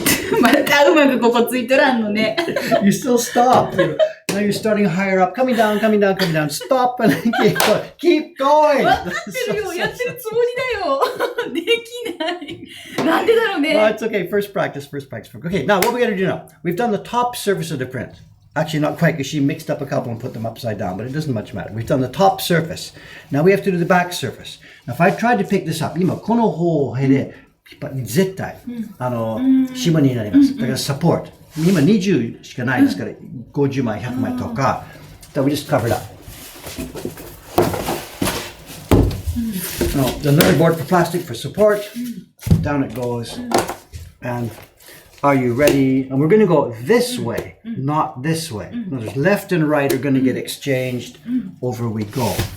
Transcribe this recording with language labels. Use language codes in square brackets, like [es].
[ja] うまくここついとらんのね。 [en] You still stop. Now you're starting higher up. Coming down, coming down, coming down. Stop and then keep going. Keep going. [ja] わかってるよ。やってるつもりだよ。できない。なんでだろうね。 [en] Well, it's okay. First practice, first practice. Okay, now what we got to do now? We've done the top surface of the print. Actually, not quite, because she mixed up a couple and put them upside down, but it doesn't much matter. We've done the top surface. Now we have to do the back surface. Now, if I tried to pick this up, [ja] 今この方で絶対芝になります。だからサポート。今20しかないですから、50枚、100枚とか。 [en] That we just covered up. Now, another board for plastic for support. Down it goes. And are you ready? And we're going to go this way, not this way. Notice left and right are going to get exchanged. Over we go.